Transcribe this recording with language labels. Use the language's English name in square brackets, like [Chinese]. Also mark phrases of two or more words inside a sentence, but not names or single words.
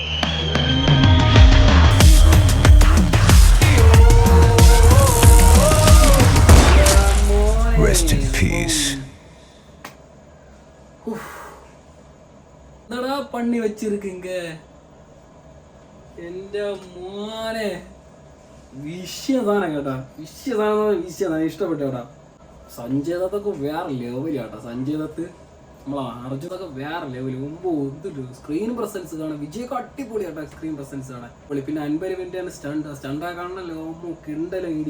[English] Rest in peace. [Tamil] என்னடா பண்ணி வச்சிருக்கீங்க [Malayalam] എന്റെ മോനെ. വിഷയതാണ് കേട്ടാ, വിഷയതാണ് ഇഷ്ടപ്പെട്ടു കേട്ടാ. സഞ്ജയ് ദത്തൊക്കെ വേറെ ലെവല് കേട്ടാ. സഞ്ജയ് ദത്ത്, നമ്മളെ അർജുനൊക്കെ വേറെ ലെവല്. മുമ്പ് എന്തൊരു [English] screen presence [Malayalam] കാണാൻ. വിജയൊക്കെ അടിപൊളി കേട്ടാ, [English] screen presence [Malayalam] കാണാൻ പൊളി. പിന്നെ അൻപരിവിന്റെ സ്റ്റണ്ടാ കാണണല്ലോ, കിണ്ടല ഇടി.